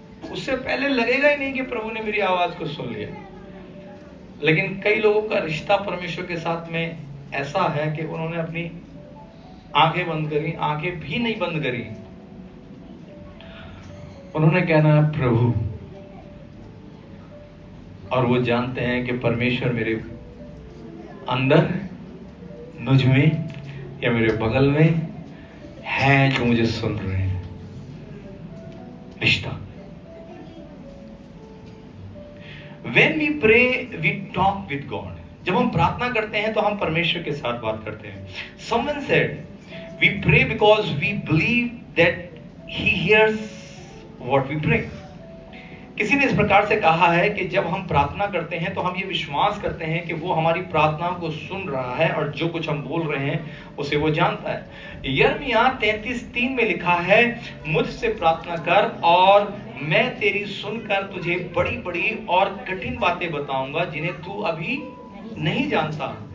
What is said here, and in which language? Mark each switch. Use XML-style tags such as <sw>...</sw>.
<hi>उससे पहले लगेगा ही नहीं कि प्रभु ने मेरी आवाज को सुन लिया। लेकिन कई लोगों का रिश्ता परमेश्वर के साथ में ऐसा है कि उन्होंने अपनी आंखें बंद करी, आंखें भी नहीं बंद करी, उन्होंने कहना है प्रभु, और वो जानते हैं कि परमेश्वर मेरे अंदर, मुझ में या मेरे बगल में है जो मुझे सुन रहे हैं। रिश्ता।</hi> <en>When we pray, we talk with God.</en> <hi>जब हम प्रार्थना करते हैं तो हम परमेश्वर के साथ बात करते हैं।</hi> <en>Someone said, we pray because we believe that He hears what we pray.</en> <hi>किसी ने इस प्रकार से कहा है कि जब हम प्रार्थना करते हैं तो हम ये विश्वास करते हैं कि वो हमारी प्रार्थनाओं को सुन रहा है और जो कुछ हम बोल रहे हैं उसे वो जानता है। यिर्मयाह 33:3 में लिखा है, मुझसे प्रार्थना कर और मैं तेरी सुनकर तुझे बड़ी बड़ी और कठिन बातें बताऊंगा जिन्हें तू अभी नहीं जानता।</hi>